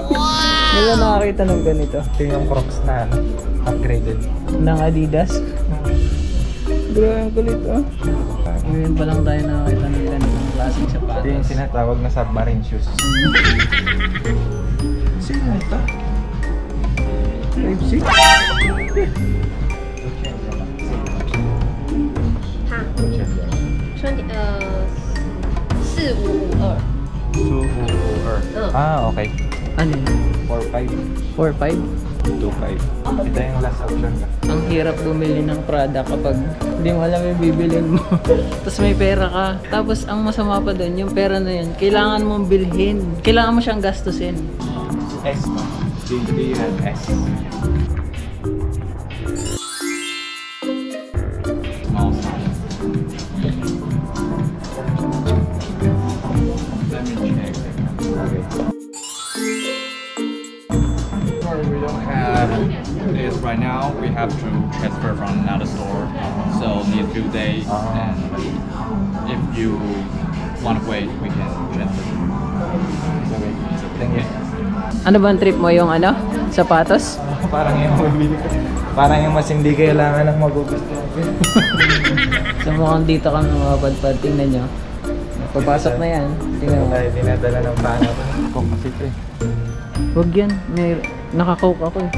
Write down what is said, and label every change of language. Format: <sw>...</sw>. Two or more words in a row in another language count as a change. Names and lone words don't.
<tl>Hindi ko nakakita ng ganito. Ito yung Crocs na ano, upgraded. Ng Adidas. Grabe ang kulit oh. Ngayon pa lang tayo nakakita ng ganitong klaseng sapatos. Ito yung sinatawag na submarine shoes. Sino ito? 5'6"?</tl> <zh>好，说你</zh> <tl>Ano yun? 4.5. 4-5? 2.5. Ito yung</tl> <en>last option</en> <tl>ka. Ang hirap bumili ng Prada kapag hindi mo alam yung bibilin mo. Tapos may pera ka. Tapos ang masama pa doon, yung pera na yun, kailangan mong bilhin. Kailangan mo siyang gastusin. S pa.</tl> <en>Do you have S? Small size. Let me check. Okay. Sorry, we don't have this right now. We have to transfer from another store. So need a few days. And if you want to wait, we can transfer. Okay. Thank you.</en> <tl>Ano ba ang trip mo, yung ano? Sapatos? Parang yung mabili ko. Parang yung mas hindi kailangan ng magugustuhan ko. So mukhang dito kami mapadpad. Tingnan nyo. Papasok na yan. Tingnan mo. Tayo dinadala ng pano ko. Kung kasi ito eh. Huwag yan. May nakakoke ako eh.</tl>